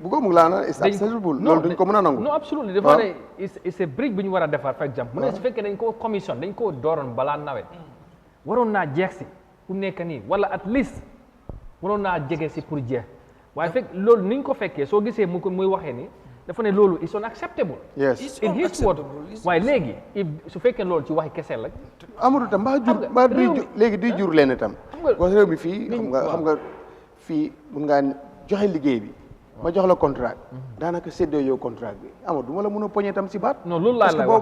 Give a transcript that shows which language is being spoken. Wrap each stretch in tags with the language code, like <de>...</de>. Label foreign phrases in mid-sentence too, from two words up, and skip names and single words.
<wo>bu ko mu laa na</wo> <en>is accessible</en> <wo>loolu duñ ko mën a nangu.</wo> <fr>non absolument</fr> <wo>dafa ne</wo> <fr>c'est brique</fr> <wo>bu ñu war a defar</wo> <fr>par exemple.</fr> <wo>mu ne su fekkee dañ koo commission dañ koo dooroon balaa nawet. waroon naa jeex si ku nekk nii wala</wo> <en>at least</en> <wo>waroon naa jege si pour jeex waaye fekk loolu ni ñu ko fekkee soo gisee mu ko muy waxee ni. dafa ne loolu</wo> <en>is unacceptable.</en> <wo>yes</wo> <en>in his word</en> <wo>waaye léegi su fekkee loolu ci waxi kese la. Amadou tam mbaa léegi duy jur leen itam. xam réew mi fii xam nga fii mun ngaa joxe liggéey bi ma jox la contrat daanaka séddoo yow contrat bi Amadou du ma la mun a poñe tam si baat. non loolu laa lay wax</wo>